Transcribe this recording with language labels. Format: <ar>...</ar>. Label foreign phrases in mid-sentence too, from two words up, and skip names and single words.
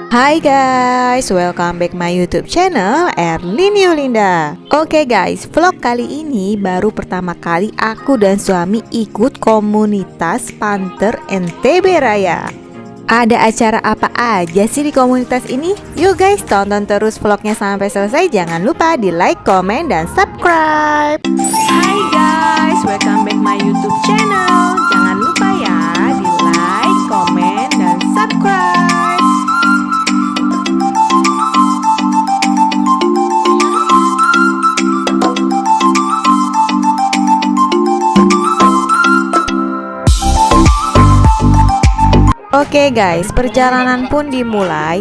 <en>Hai guys, welcome back my YouTube channel Erlin Yulinda.</en> <id>Oke guys, vlog kali ini baru pertama kali aku dan suami ikut komunitas Panther NTB Raya. Ada acara apa aja sih di komunitas ini? Yuk guys, tonton terus vlognya sampai selesai. Jangan lupa di</id> <en>like, comment, dan subscribe. Hai guys, welcome back my YouTube channel.</en> <id>Jangan lupa ya di</id> <en>like, comment,</en> <id>dan subscribe. Oke guys, perjalanan pun dimulai.</id>